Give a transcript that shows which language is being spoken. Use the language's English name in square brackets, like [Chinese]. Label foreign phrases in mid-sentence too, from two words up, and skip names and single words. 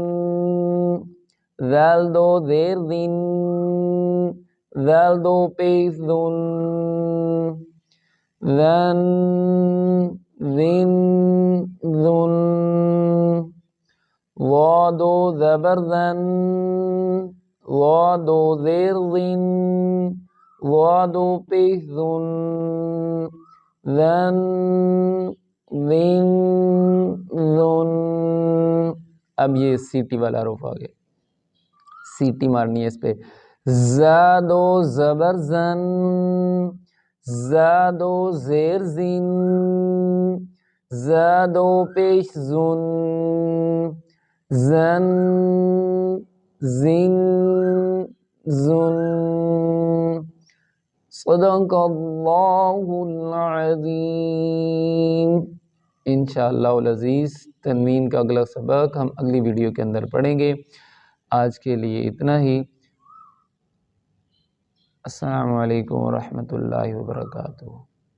[Urdu] ذال دو زیر ذن، ذال دو پیش ذن، ذن ذن ذن، وا دو زبر ذن، وا دو زیر ذن، وا دو پیش ذن، ذن ذن ذن۔ اب یہ سیٹی والا حروف آ گیا، سیٹی مارنی ہے اس پہ۔ زادو زبر زن، زادو زیر زن، زادو پیش زن، زن زن زن۔ [Arabic] صدق اللہ العظیم۔ انشاءاللہ العزیز [Urdu] تنوین کا اگلا سبق ہم اگلی ویڈیو کے اندر پڑھیں گے۔ آج کے لیے اتنا ہی۔ [Arabic] السلام علیکم ورحمۃ اللہ وبرکاتہ۔